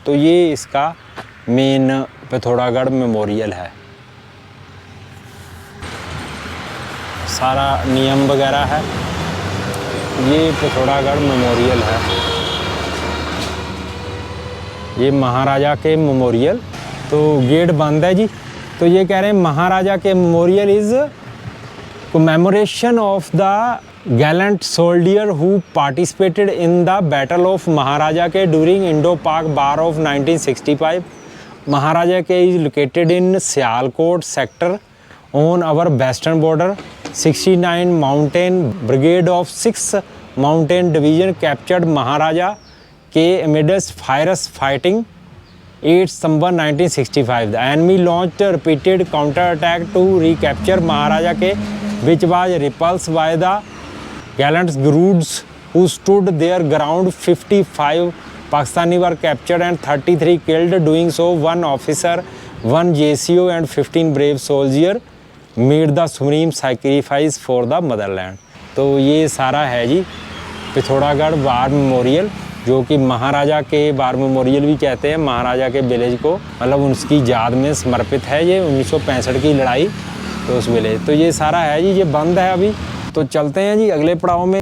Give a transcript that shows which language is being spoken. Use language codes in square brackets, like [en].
[hi] तो ये इसका मेन पिथौरागढ़ मेमोरियल है। सारा नियम वगैरह है, ये पिथौरागढ़ मेमोरियल है, ये महाराजा के मेमोरियल। तो गेट बंद है जी। तो ये कह रहे हैं महाराजा के memorial is [en] commemoration of the gallant soldier who participated in the Battle of Maharaja Ke during Indo-Pak War of 1965. Maharaja Ke is located in Sialkot sector on our western border. 69 Mountain Brigade of 6th Mountain Division captured Maharaja Ke amidst fierce fighting 8 December 1965. The enemy launched a repeated counterattack to recapture Maharaja Ke, which was repulsed by the gallant Guruds who stood their ground. 55 Pakistani were captured and 33 killed. Doing so, 1 officer, 1 JCO and 15 brave soldiers made the supreme sacrifice for the motherland. [hi] तो ये सारा है जी Pithoragarh war memorial, जो कि महाराजा के war memorial भी कहते हैं, महाराजा के विलेज को, मतलब उसकी याद में समर्पित है ये 1965 की लड़ाई। तो उस विलेज, तो ये सारा है जी, ये बंद है अभी। तो चलते हैं जी अगले पड़ाव में।